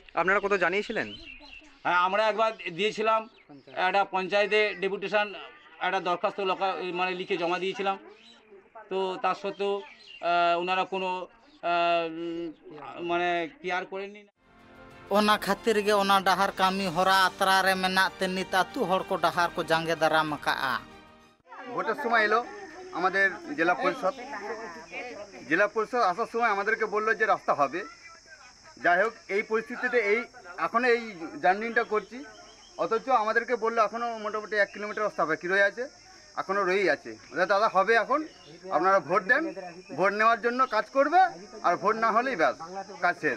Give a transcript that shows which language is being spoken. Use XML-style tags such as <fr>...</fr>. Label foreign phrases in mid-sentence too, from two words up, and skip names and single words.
<bn>আপনারা কত জানিয়েছিলেন? হ্যাঁ আমরা একবার দিয়েছিলাম একটা পঞ্চায়েতে ডেপুটেশন একটা দরখাস্ত মানে লিখে জমা দিয়েছিলাম তো তার সত্ত্বেও ওনারা কোনো মানে কেয়ার করেননি।</bn> <sat>ओना खातिर गे ओना डाहार कामी होरा आतरा रे मेना ते नित आतू हड़ को डाहार को जांगे दाराम काआ</sat> <bn>ভোটের সময় এলো আমাদের জেলা পরিষদ আসার সময় আমাদেরকে বললো যে রাস্তা হবে যাই হোক এই পরিস্থিতিতে এই এখন এই জার্নিটা করছি অথচ আমাদেরকে বললো এখনও মোটামুটি 1 কিলোমিটার রাস্তা হবে কি রয়ে আছে এখনও রয়েই আছে দাদা হবে এখন আপনারা ভোট দেন ভোট নেওয়ার জন্য কাজ করবে আর ভোট না হলেই ব্যাস কাজ শেষ।</bn>